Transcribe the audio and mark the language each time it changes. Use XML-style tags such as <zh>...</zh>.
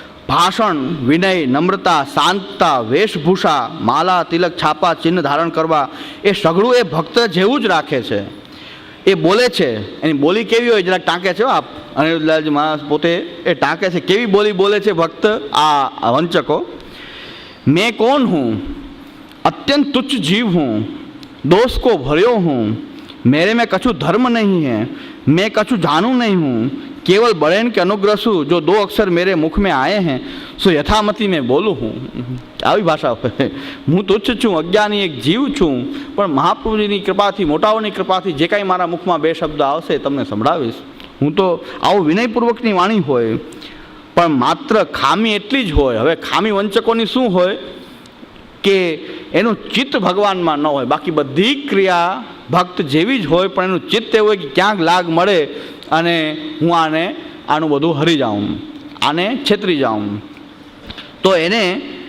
<gu>ભાષણ, વિનય, નમ્રતા, શાંતતા, વેશભૂષા, માલા, તિલક, છાપા, ચિહ્ન ધારણ કરવા, એ સઘળું એ ભક્ત જેવું જ રાખે છે. એ બોલે છે, એની બોલી કેવી હોય, જરાક ટાંકે છે આપ અનિરુદ્ધલાલજી મહારાજ પોતે એ ટાંકે છે, કેવી બોલી બોલે છે ભક્ત આ વંચકો.</gu> <hi>मैं कौन हूँ, अत्यंत तुच्छ जीव हूँ, दोष को भर्यो हूँ, मेरे में कछु धर्म नहीं है, मैं कछु जानू नहीं हूँ, केवल बड़ेन के अनुग्रह जो 2 अक्षर मेरे मुख में आए हैं सो यथामति मैं बोलूँ हूँ.</hi> <gu>આવી ભાષા હું તુચ્છ છું, અજ્ઞાની એક જીવ છું, પણ મહાપ્રભુજીની કૃપાથી, મોટાઓની કૃપાથી જે કાંઈ મારા મુખમાં 2 શબ્દ આવશે તમને સંભળાવીશ. હું તો આવું વિનયપૂર્વકની વાણી હોય, પણ માત્ર ખામી એટલી જ હોય. હવે ખામી વંચકોની શું હોય કે એનું ચિત્ત ભગવાનમાં ન હોય, બાકી બધી ક્રિયા ભક્ત જેવી જ હોય, પણ એનું ચિત્ત એવું હોય કે ક્યાંક લાગ મળે અને હું આનું બધું હરી જાઉં, આને છેતરી જાઉં. તો એને</gu>